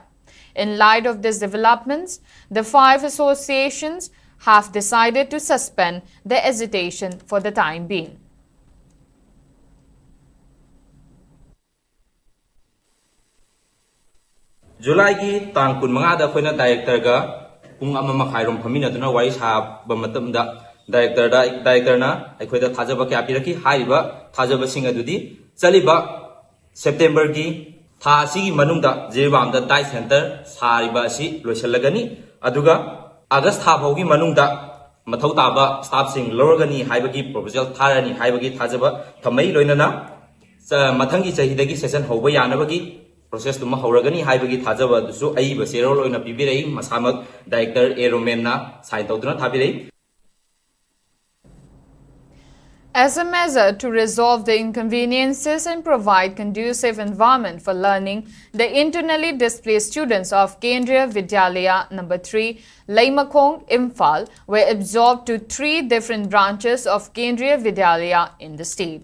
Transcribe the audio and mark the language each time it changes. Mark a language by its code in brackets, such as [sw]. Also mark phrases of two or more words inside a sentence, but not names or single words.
[en] In light of these developments, the 5 associations have decided to suspend the agitation for the time being. [mni] July ki tang kun mga da koina director ga pung ama makhairom phamina tuna wai sa ba matam da director na akhoi da thajaba kya piraki haiba thajaba sing adudi chaliba September ki tha si manung da Jiribam da dai center sariba si loisalagani aduga August tha baugi manung da mathau taba staff sing lorgani haiba ki proposal tharani haiba ki thajaba thamai loinana mathangi chahidagi session hoba yanabagi process to mahoragani haibagi thajaba dusu aiba serol oina pibirei masamak director A. Roman na sign tawduna thabirei. [en] As a measure to resolve the inconveniences and provide conducive environment for learning, the internally displaced students of Kendriya Vidyalaya No. 3, Laimakong, Imphal were absorbed to 3 different branches of Kendriya Vidyalaya in the state.